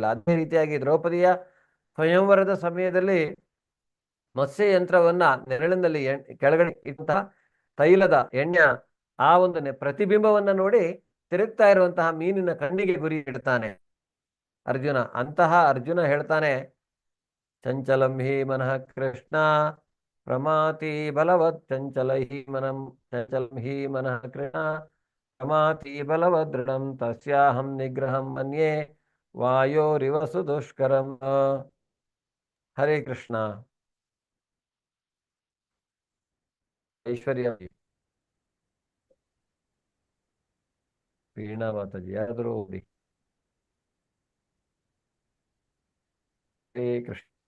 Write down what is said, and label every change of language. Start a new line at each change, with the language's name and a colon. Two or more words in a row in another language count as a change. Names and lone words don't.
Kannada: ಅದೇ ರೀತಿಯಾಗಿ ದ್ರೌಪದಿಯ ಸ್ವಯಂವರದ ಸಮಯದಲ್ಲಿ ಮತ್ಸ್ಯ ಯಂತ್ರವನ್ನ ನೆರಳಿನಲ್ಲಿ ಕೆಳಗಡೆ ಇಟ್ಟಂತಹ ತೈಲದ ಎಣ್ಣೆ ಆ ಒಂದು ಪ್ರತಿಬಿಂಬವನ್ನ ನೋಡಿ ತಿರುಗ್ತಾ ಇರುವಂತಹ ಮೀನಿನ ಕಣ್ಣಿಗೆ ಗುರಿ ಇಡ್ತಾನೆ ಅರ್ಜುನ. ಅಂತಹ ಅರ್ಜುನ ಹೇಳ್ತಾನೆ,
Sanskrit: ಚಂಚಲಂ ಹಿ ಮನಃ ಕೃಷ್ಣ ಪ್ರಮಾತಿ ಬಲವತ್ ಚಂಚಲಂ ಹಿ ಮನಃ ಕೃಷ್ಣ ಪ್ರಮಾತಿ ಬಲವದ್ ದೃಢಂ ತಸ್ಯಾಹಂ ನಿಗ್ರಹಂ ಮನ್ಯೇ ವಾಯೋರಿವಸು ದುಷ್ಕರಂ. ಹರೇ ಕೃಷ್ಣ.
Kannada: ಐಶ್ವರ್ಯ ವೀಣಾ ಮಾತಾಜಿ ಯಾರಾದರೂ ಓದಿ.
Sanskrit: ಹರೇ ಕೃಷ್ಣ.